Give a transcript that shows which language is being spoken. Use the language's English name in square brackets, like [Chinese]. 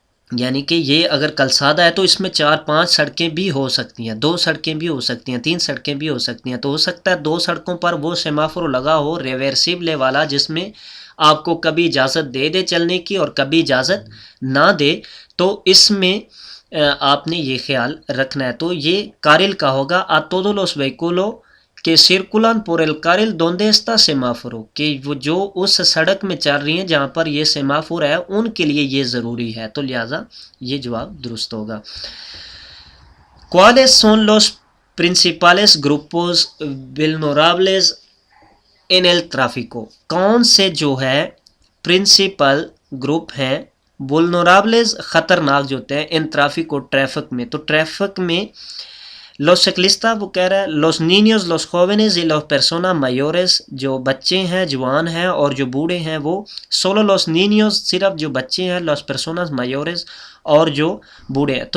[Hindi] यानी कि ये अगर कलसादा है तो इसमें 4-5 सड़कें भी हो सकती हैं, 2 सड़कें भी हो सकती हैं, 3 सड़कें भी हो सकती हैं। तो हो सकता है 2 सड़कों पर वो सेमाफोर लगा हो रिवर्सिबल वाला, जिसमें आपको कभी इजाज़त दे चलने की और कभी इजाज़त ना दे, तो इसमें आपने ये ख्याल रखना है। तो ये कारिल का होगा। [Spanish] a todos los vehículos [Hindi] कि [Spanish] circulan por el carril donde está semáforo, [Hindi] कि वो जो उस सड़क में चल रही हैं जहाँ पर ये सेमाफोर है उनके लिए ये ज़रूरी है, तो लिहाजा ये जवाब दुरुस्त होगा। [Spanish] ¿Cuáles son los principales grupos vulnerables en el tráfico? [Hindi] कौन से जो है प्रिंसिपल ग्रुप हैं वुल्नराबल्स ख़तरनाक जो होते हैं इन ट्रैफिको ट्रैफिक में, तो ट्रैफिक में [Spanish] los ciclistas [Hindi] वो कह रहा है [Spanish] los niños, los jóvenes y las personas mayores, [Hindi] जो बच्चे हैं जवान हैं और जो बूढ़े हैं वो [Spanish] solo los niños [Hindi] सिर्फ जो बच्चे हैं, [Spanish] las personas mayores [Hindi] और जो बूढ़े हैं।